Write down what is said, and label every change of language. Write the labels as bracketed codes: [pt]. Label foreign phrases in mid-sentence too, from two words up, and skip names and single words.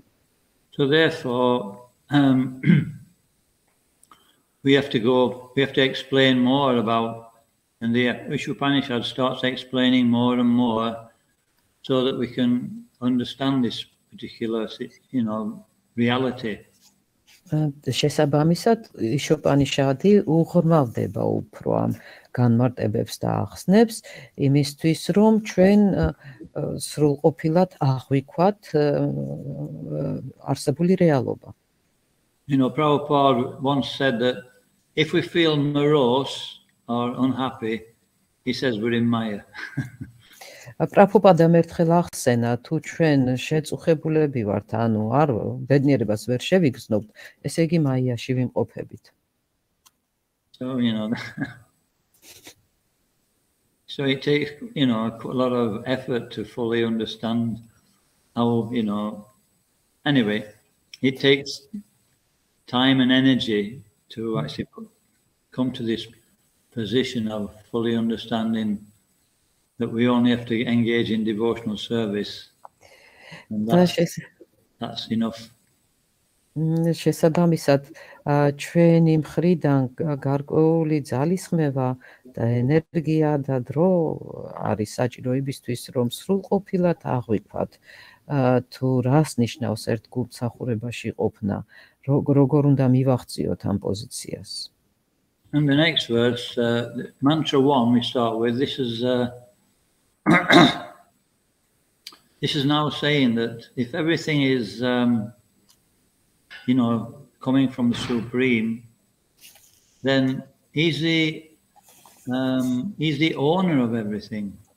[en] So therefore, we have to explain more about, and the Ишопаნიშаდი starts explaining more and more so that we can understand this particular, reality. [ka] შესაბამისად, იშოპანიშადი უღრმავდება უფრო ამ განმარტებებს და ახსნებს იმისთვის, რომ ჩვენ სრულყოფილად აღვიქვათ არსებული რეალობა. [en] Prabhupada once said that if we feel morose or unhappy, he says we're in Maya. [ka] პრაბჰუპადამ ერთხელ ახსენა, თუ ჩვენ შეწუხებულები ვართ, ანუ არ ბედნიერებას ვერ შევიგრძნობთ, ესე იგი მაიაში ვიმყოფებით. [en] So, so it takes, a lot of effort to fully understand how, anyway, it takes time and energy to actually come to this position of fully understanding that we only have to engage in devotional service. And that's enough. [ka] შესაბამისად, ჩვენი მხრიდან გარკვეული ძალისხმევა და ენერგია და დრო არის საჭირო იმისთვის, რომ სრულყოფილად აღვიქვათ, თუ რას ნიშნავს ერთგულმსახურებაში ყოფნა, როგორ უნდა მივაღწიოთ ამ პოზიციას. [en] And the next verse, mantra 1 we start with, this is now saying that if everything is, coming from the Supreme, then he's the owner of everything.